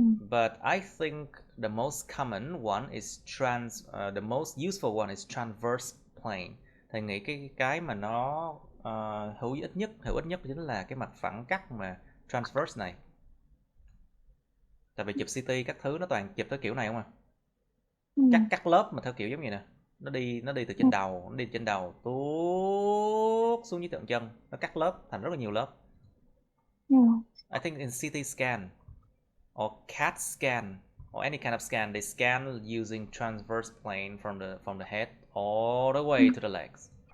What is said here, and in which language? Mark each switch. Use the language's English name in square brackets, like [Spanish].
[English] But I think the most common one is the most useful one is transverse plane. [Vietnamese] Thầy nghĩ cái mà nó hữu ích nhất chính là cái mặt phẳng cắt mà transverse này. Tại vì chụp CT các thứ nó toàn chụp theo kiểu này không à? Cắt lớp mà theo kiểu giống như nè. Nó đi từ trên đầu, tuốt xuống dưới tận chân, nó cắt lớp thành rất là nhiều lớp. [English] I think in CT scan or CAT scan or any kind of scan, they scan using transverse plane from the head all the way to the legs.